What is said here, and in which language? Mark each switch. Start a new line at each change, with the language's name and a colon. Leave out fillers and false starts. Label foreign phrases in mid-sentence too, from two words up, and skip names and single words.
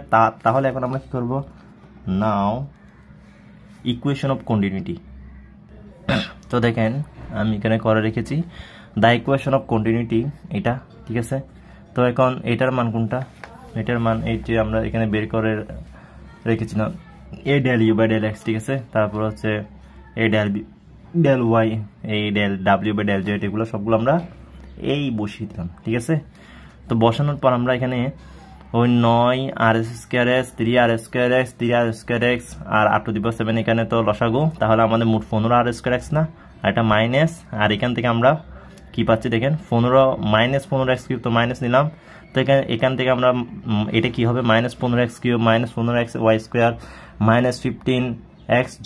Bangla: তাহলে এখন আমরা কি করব,
English: now equation of continuity.
Bangla: তো দেখেন আমি এখানে করে রেখেছি
English: the equation of continuity,
Bangla: এটা ঠিক আছে। তো এখন এটার মান কোনটা, এটার মান এই যে আমরা এখানে বের করে রেখেছিলাম
English: a del u by del x,
Bangla: ঠিক আছে। তারপর হচ্ছে
English: a del y, a del w by del z,
Bangla: এগুলো সবগুলো আমরা এই বসিয়ে দিলাম, ঠিক আছে। তো বসানোর পর আমরা এখানে ওই 9r²x 3r²x 3r²x আর r
English: to the power
Bangla: 7 এখানে তো লসাগু, তাহলে আমাদের মোট 15r²x না, আর এটা মাইনাস, আর এখান থেকে আমরা কি পাচ্ছি দেখেন 15 মাইনাস 15x³ তো মাইনাস নিলাম, তো এখান থেকে আমরা এটা কি হবে -15x³ মাইনাস 15xy² মাইনাস 15x